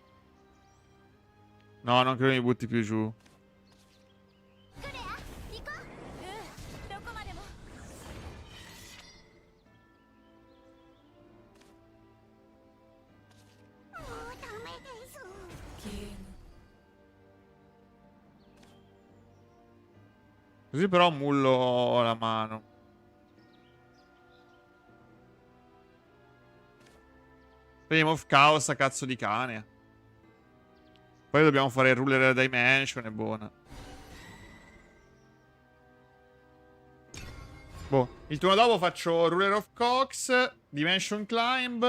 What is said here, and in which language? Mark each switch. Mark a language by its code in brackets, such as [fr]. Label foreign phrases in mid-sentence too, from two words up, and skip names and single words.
[it] No, non credo mi butti più giù. [ja] クレア行こうどこまでも もうダメです [it] Così però mullo la mano. Flame of Chaos a cazzo di cane. Poi dobbiamo fare il Ruler Dimension, è buona. Boh, il turno dopo faccio Ruler of Cox, Dimension Climb.